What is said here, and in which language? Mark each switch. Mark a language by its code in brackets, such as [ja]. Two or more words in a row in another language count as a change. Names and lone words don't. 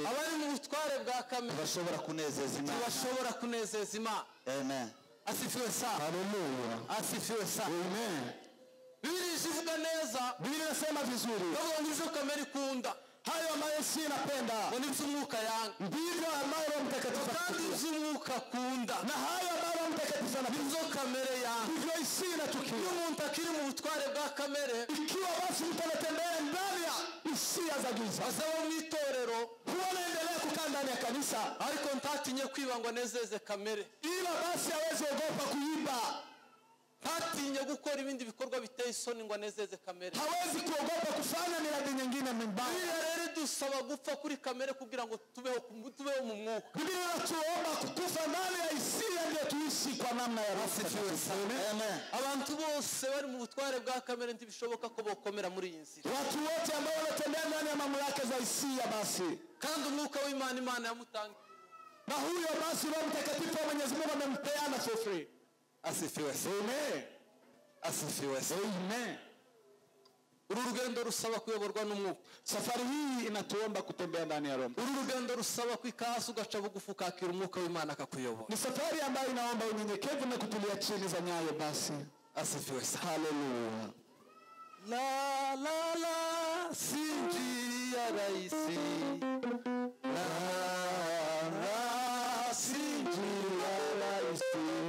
[rw] abari mu butware bwa kamere bashobora kunezeza Imana. ntibashobora kunezeza Imana. Amen. [sw] Asifiwe sana. Haleluya. Asifiwe sana. Amen. [rw] Bibiliya ivuga neza, [sw] Biblia inasema vizuri, [rw] bavuga ngo ibyo kamere ikunda [sw] hayo ambayo si napenda [rw] ngo nibyo umwuka yanga, [sw] ndivyo ambayo Roho Mtakatifu [rw] kandi [sw] anachukia, [rw] ibyo umwuka akunda [sw] na hayo ambayo Roho Mtakatifu anachukia [rw] nibyo kamere yanga. [sw] ndivyo isi [rw] Iyo [sw] inachukia. [rw] umuntu akiri mu butware bwa kamere, [sw] Ikiwa basi mtu anatembea ndani ya hisia za giza, [rw] azaba mu itorero [sw] huwa anaendelea kukaa ndani ya kanisa, [rw] ariko ntatinye kwiba ngo anezeze kamere, [sw] ila basi hawezi ogopa kuiba, [rw] ntatinye gukora ibindi bikorwa biteye isoni ngo anezeze kamere. [sw] hawezi kuogopa kufanya miradi nyingine mibaya. [rw] Bibiliya rero idusaba gupfa kuri kamere kugira ngo tubeho mu mwuka. [sw] Biblia inatuomba kukufa ndani ya hisia ndio tuishi kwa namna ya Roho Mtakatifu. Amen. [rw] Abantu bose bari mu butware bwa kamere ntibishoboka ko bokomera muri iyi nzira, [sw] Watu wote ambao wanatembea ndani ya mamlaka za hisia basi, [rw] kandi umwuka w'Imana Imana yamutangiye. [sw] na huyo basi Roho Mtakatifu wa Mwenyezi Mungu amempeana [en] for free. [sw] Asifiwe. Amen. Asifiwe. Amen. [rw] Uru rugendo rusaba kuyoborwa n'umwuka. [sw] Safari hii inatuomba kutembea ndani ya Roho. [rw] Uru rugendo rusaba kwikahasi ugaca bugufi ukakira umwuka w'Imana akakuyobora. [sw] Ni safari ambayo inaomba unyenyekevu na kutulia chini za nyayo basi. Asifiwe sana. Haleluya. La la la, si njia rahisi. La la, si njia rahisi.